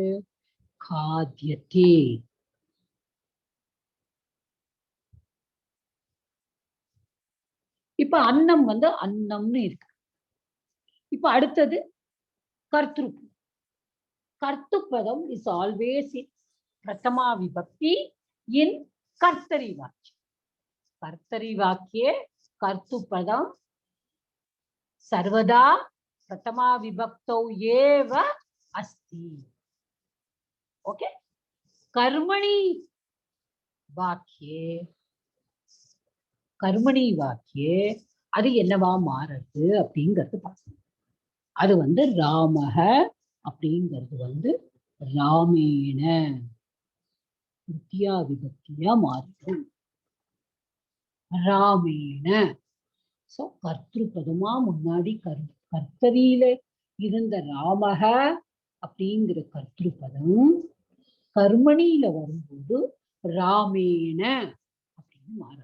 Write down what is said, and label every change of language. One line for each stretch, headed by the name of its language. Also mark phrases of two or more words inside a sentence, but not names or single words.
Tamil: காத்தியத்தே. இப்ப அன்னம் வந்து அன்னம்னு இருக்கு. இப்ப அடுத்தது கர்த்திரு.
English: கர்த்துப்பதம் is always in பிரதமா விபக்தி இன் கர்த்தரி வாக்கியம்.
Sanskrit: कर्तरि वाक्ये कर्तृपदम् सर्वदा प्रथमा विभक्तौ एव अस्ति.
Tamil: ओके,
Sanskrit: कर्मणि वाक्ये
Tamil: அது என்னவா மாறுது அப்படிங்கிறது பார்க்கணும். அது வந்து ராமஹ அப்படிங்கிறது வந்து ராமேண த்விதியா விபக்தியா மாறிடும். ராமேண. சோ கர்த்திரு பதமா முன்னாடி கர்த்தரியில இருந்த ராமக அப்படிங்கிற கர்த்திரு பதம் கர்மணியில வரும்போது ராமேண அப்படின்னு மாறுது.